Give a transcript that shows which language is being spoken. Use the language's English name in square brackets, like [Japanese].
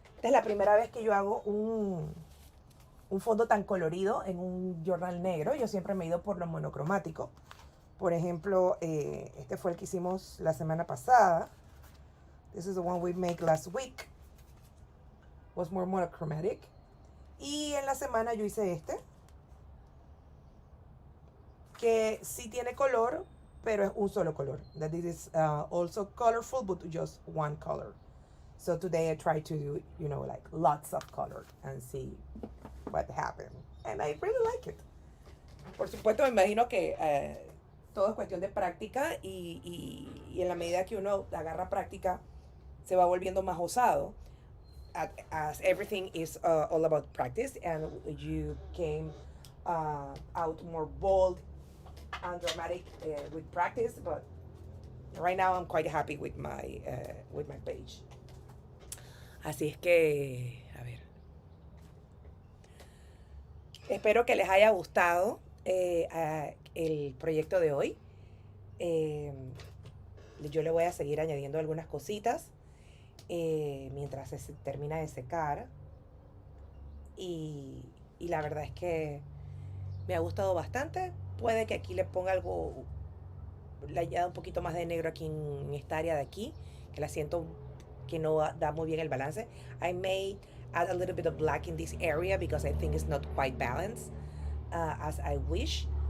[Spanish] Esta es la primera vez que yo hago un fondo tan colorido en un journal negro. Yo siempre me he ido por lo monocromático. Por ejemplo, este fue el que hicimos la semana pasada. [English] This is the one we made last week. Was more monochromatic. [Spanish] Y en la semana yo hice este, que sí tiene color, pero es un solo color. [English] That it is also colorful, but just one color. So today I try to do, like lots of color and see what happened. And I really like it. [Spanish] Por supuesto, me imagino que todo es cuestión de práctica y en la medida que uno agarra práctica, se va volviendo más osado. [English] As everything is all about practice, and you came out more bold and dramatic with practice. But right now, I'm quite happy with my page. [Spanish] Así es que, a ver, espero que les haya gustado el proyecto de hoy. Eh, yo le voy a seguir añadiendo algunas cositas mientras se termina de secar. Y la verdad es que me ha gustado bastante. Puede que aquí le ponga algo, le añada un poquito más de negro aquí en esta área de aquí, que la siento que no da muy bien el balance. [English] I may add a little bit of black in this area because I think it's not quite balanced as I wish.